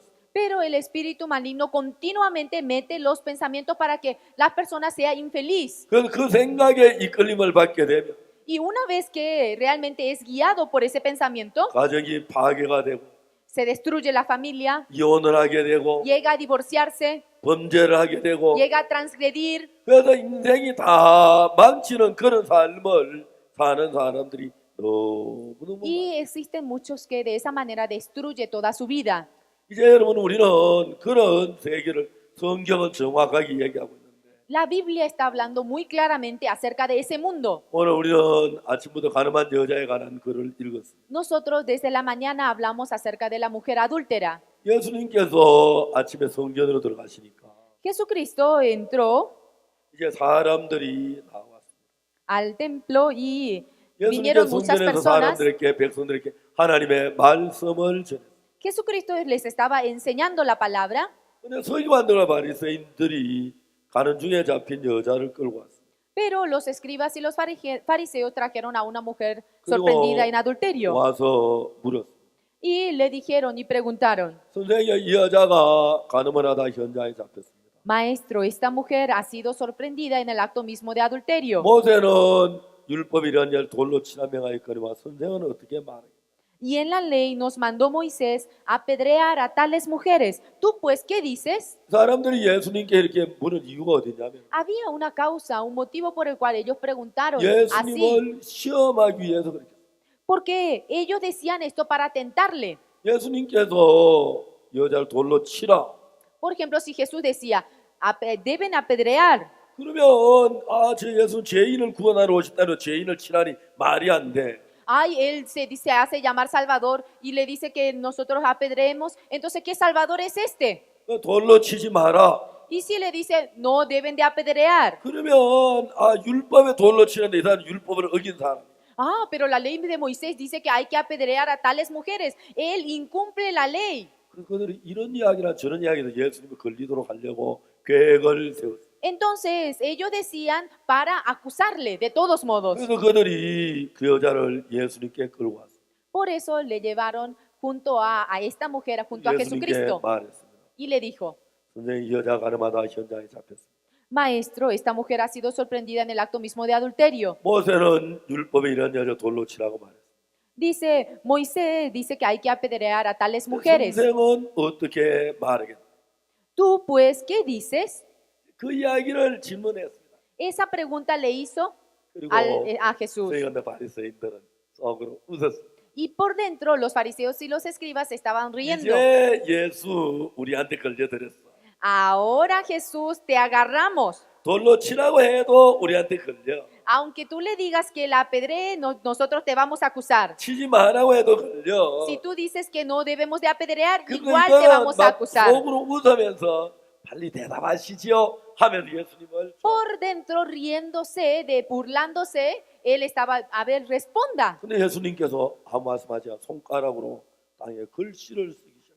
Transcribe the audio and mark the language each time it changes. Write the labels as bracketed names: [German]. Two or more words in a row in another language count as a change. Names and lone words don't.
[Spanish] Pero el espíritu maligno continuamente mete los pensamientos para que la persona sea infeliz. [Korean] 그래서 그 생각에 이끌림을 받게 되면 [Spanish] Y una vez que realmente es guiado por ese pensamiento, [Korean] 가정이 파괴가 되고 [Spanish] se destruye la familia, [Korean] 이혼을 하게 되고 [Spanish] llega a divorciarse, [Korean] 범죄를 하게 되고 [Spanish] llega a transgredir. [Korean] 그래서 인생이 다 망치는 그런 삶을 사는 사람들이 너무너무 많아요. [Spanish] Y existen muchos que de esa manera destruye toda su vida. [Korean] 이제 여러분, 우리는 그런 세계를 성경은 정확하게 얘기하고 있는데 [Spanish] La Biblia está hablando muy claramente acerca de ese mundo. [Korean] 오늘 우리는 아침부터 가늠한 여자에 관한 글을 읽었습니다. [Spanish] Nosotros desde la mañana hablamos acerca de la mujer adúltera. [Korean] 예수님께서 아침에 성전으로 들어가시니까 [Spanish] Jesucristo entró [Korean] 이제 사람들이 나왔습니다. [Spanish] al templo y [Korean] 예수님께서 [Spanish] vinieron muchas [Korean] 성전에서 [Spanish] personas. [Korean] 사람들에게 백성들에게 하나님의 말씀을 전했어요. [Spanish] Jesucristo les estaba enseñando la palabra, [Korean] 근데 서기관들과 바리새인들이 가는 중에 잡힌 여자를 끌고 왔습니다. [Spanish] pero los escribas y los fariseos trajeron a una mujer [Korean] 그리고 [Spanish] sorprendida en adulterio [Korean] 와서 물었습니다. [Spanish] y le dijeron y preguntaron, [Korean] 선생님, 이 여자가 간음을 하다 현장에 잡혔습니다. [Spanish] Maestro, esta mujer ha sido sorprendida en el acto mismo de adulterio. [Korean] 모세는 율법이라는 일 돌로 치라 명하였거니와 선생은 어떻게 말해요? [Spanish] Y en la ley nos mandó Moisés apedrear a tales mujeres. ¿Tú pues qué dices? [Korean] 사람들이 예수님께 이렇게 물은 이유가 어디냐면 [Spanish] Había una causa, un motivo por el cual ellos preguntaron así, [Korean] 예수님을 시험하기 위해서 그렇게. [Spanish] porque ellos decían esto para tentarle. [Korean] 예수님께서 여자를 돌로 치라. [Spanish] Por ejemplo, si Jesús decía, deben apedrear, [Korean] 그러면 저 예수 죄인을 구원하러 오셨다는 죄인을 치라니 말이 안 돼. [Spanish] ay, él se hace llamar Salvador y le dice que nosotros apedreemos, entonces, ¿qué Salvador es este? [Korean] 돌로 치지 마라. [Spanish] Y si le dice, no deben de apedrear. [Korean] 그러면 율법에 돌로 치는데 이 사람 율법을 어긴 사람. [Spanish] Ah, pero la ley de Moisés dice que hay que apedrear a tales mujeres. Él incumple la ley. [Korean] 그래서 그들이 이런 이야기나 저런 이야기에서 예수님을 걸리도록 하려고 계획을 세웠어요. [Spanish] Entonces, ellos decían para acusarle de todos modos. [Korean] 그래서 그들이 그 여자를 예수님께 끌고 왔어요. [Spanish] Por eso le llevaron junto a esta mujer, junto a [Korean] 예수님께 [Spanish] Jesucristo. [Korean] 말했습니다. [Spanish] Y le dijo, [Korean] 선생님, 이 여자 가늠하다 현장에 잡혔습니다. [Spanish] Maestro, esta mujer ha sido sorprendida en el acto mismo de adulterio. [Korean] 모세는 율법에 이런 여자 돌로 치라고 말했어요. [Spanish] Dice, Moisés dice que hay que apedrear a tales mujeres. [Korean] 선생은 어떻게 말하겠나? [Spanish] ¿Tú pues qué dices? [Korean] 그 이야기를 질문했습니다. [Spanish] Esa pregunta le hizo [Korean] 그리고 [Spanish] a Jesús. [Korean] 서기관과 바리새인들은 속으로 웃었습니다. [Spanish] Y por dentro los fariseos y los escribas estaban riendo. [Korean] 이제 예수 우리한테 걸려들었어. [Spanish] Ahora Jesús, te agarramos. [Korean] 돌로 치라고 해도 우리한테 걸려. [Spanish] Aunque tú le digas que la apedree, nosotros te vamos a acusar. [Korean] 치지 말라고 해도 걸려. [Spanish] Si tú dices que no debemos de apedrear, igual te vamos a [Korean] 막 [Spanish] acusar. [Korean] 속으로 웃으면서 빨리 대답하시지요 하면서 예수님을 [Spanish] Por dentro, riéndose, burlándose, él estaba, a ver, responda. [Korean] 근데 예수님께서 아무 말씀하지 않아 손가락으로 땅에 글씨를 쓰기 시작해요.